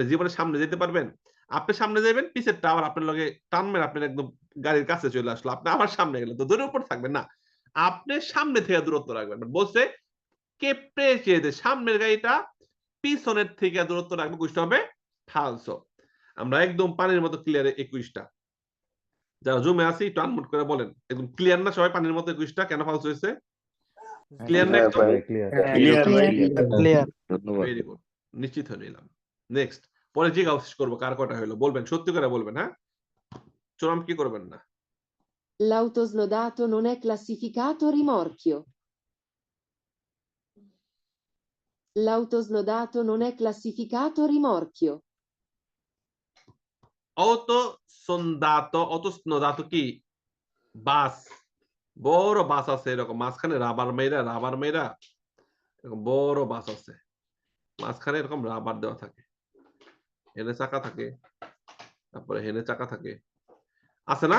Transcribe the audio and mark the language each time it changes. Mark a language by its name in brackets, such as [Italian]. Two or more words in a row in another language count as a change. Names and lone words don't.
[Bangla] জীবনে সামনে যেতে পারবেন আপনি সামনে যাবেন পিছের টাওয়ার আপনার লগে টানবেন আপনার একদম গাড়ির কাছে চলে আসলো আপনি আবার সামনে গেলেন তো দূরের উপর থাকবেন না আপনি সামনে থেকে দূরত্ব রাখবেন বলছে কে প্রেসিডে সামনের গাড়িটা পিছনের থেকে দূরত্ব রাখবে কোনটা হবে ফালসো আমরা একদম পানির মতো ক্লিয়ার 21টা যারা জুমে আছে একটু আনমিউট করে বলেন একদম ক্লিয়ার না সবাই পানির মতো 21টা কেন ফালসো হয়েছে ক্লিয়ার না একদম ক্লিয়ার ধন্যবাদ [English] very good [Bangla] নিশ্চিত হয়ে নিলাম নেক্সট পরে জিজ্ঞাসা করবো কার কটা হলো বলবেন সত্যি করে বলবেন হ্যাঁ চরম কি করবেন না [Italian] L'autosnodato non è classificato a rimorchio. L'autosnodato non è classificato a rimorchio. [Bangla] অতস্নোদাত কি বাস বড় বাস আছে এরকম মাঝখানে রাবার মেয়েরা এরকম বড় বাস আছে মাঝখানে এরকম রাবার দেওয়া থাকে হেনে চাকা থাকে তারপরে হেনে চাকা থাকে আছে না